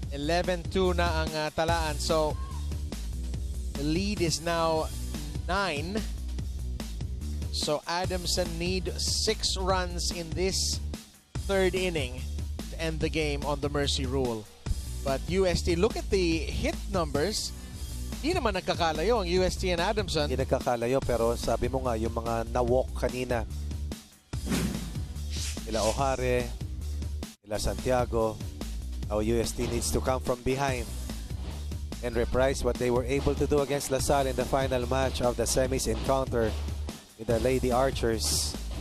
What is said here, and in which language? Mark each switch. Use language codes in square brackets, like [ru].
[tl] 11-2 na ang talaan. [en] So the lead is now 9. So Adamson need 6 runs in this third inning to end the game on the mercy rule. But UST, look at the hit numbers. [tl] Hindi naman nagkakalayo ang UST and Adamson. Hindi nagkakalayo, pero sabi mo nga, yung mga na-walk kanina, ila Ohare, ila Santiago, [en] how UST needs to come from behind and reprise what they were able to do against LaSalle in the final match of the semis encounter with the Lady Archers.